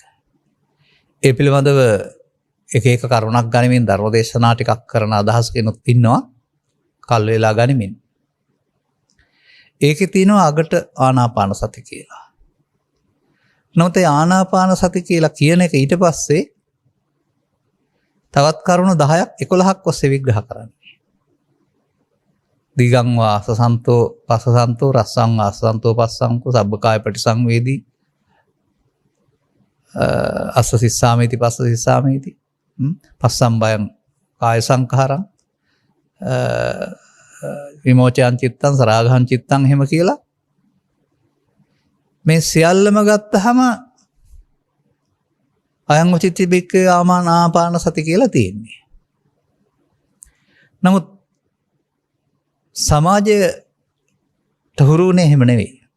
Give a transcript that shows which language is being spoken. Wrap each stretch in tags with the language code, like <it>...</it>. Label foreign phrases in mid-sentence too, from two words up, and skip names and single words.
<si>ඒ පිළිබඳව එක එක කරුණක් ගනිමින් ධර්ම දේශනා ටිකක් කරන අදහස් කෙනෙක් ඉන්නවා කල් වේලා ගනිමින්. ඒකේ තියෙනවා අගට ආනාපාන සති කියලා. නමුත් ඒ ආනාපාන සති කියලා කියන එක ඊට පස්සේ තවත් කරුණු 10ක් 11ක් ඔස්සේ විග්‍රහ කරන්නේ.</si> <pi>දිගං වාසසන්තෝ පස්සසන්තෝ රස්සං වාසසන්තෝ පස්සංකෝ සබ්බකාය පටිසංවේදී අස්ස සිස්සාමේති පස්ස සිස්සාමේති පස්සම් බයං කාය සංඛාරං විමෝචයන් චිත්තං සරාගහං චිත්තං</pi> <si>එහෙම කියලා මේ සියල්ලම ගත්තහම</si> <pi>අයං උචිත්ති බික්කේ ආනාපාන සති</pi> <si>කියලා තියෙන්නේ. නමුත් සමාජයට හුරුුනේ එහෙම නෙවෙයි.</si>